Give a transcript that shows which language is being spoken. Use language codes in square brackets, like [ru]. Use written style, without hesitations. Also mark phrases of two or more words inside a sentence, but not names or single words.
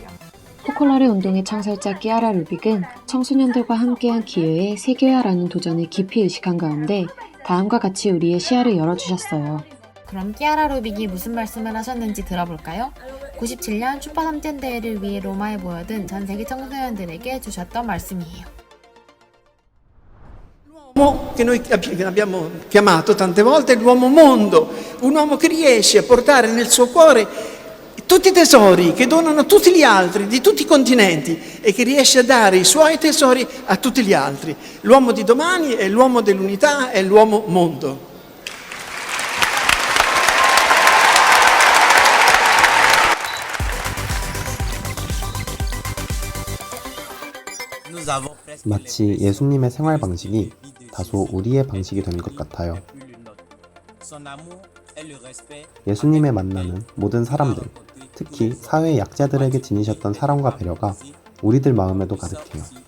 [ko] 포콜라레 운동의 창설자 끼아라 루빅은 청소년들과 함께한 기회에 세계화라는 도전을 깊이 의식한 가운데 다음과 같이 우리의 시야를 열어주셨어요. 그럼 끼아라 루빅이 무슨 말씀을 하셨는지 들어볼까요? 97년 슈퍼 3젠 대회를 위해 로마에 모여든 전 세계 청소년들에게 주셨던 말씀이에요. [it] L'uomo che noi abbiamo chiamato tante volte l'uomo mondo, un uomo che riesce a portare nel suo cuore tutti i tesori che donano a tutti gli altri, di tutti i continenti, e che riesce a dare i suoi tesori a tutti gli altri. L'uomo di domani è l'uomo dell'unità, è l'uomo mondo. [ko] 마치 예수님의 생활 방식이 다소 우리의 방식이 된 것 같아요. 예수님의 만남은 모든 사람들, 특히 사회의 약자들에게 지니셨던 사랑과 배려가 우리들 마음에도 가득해요.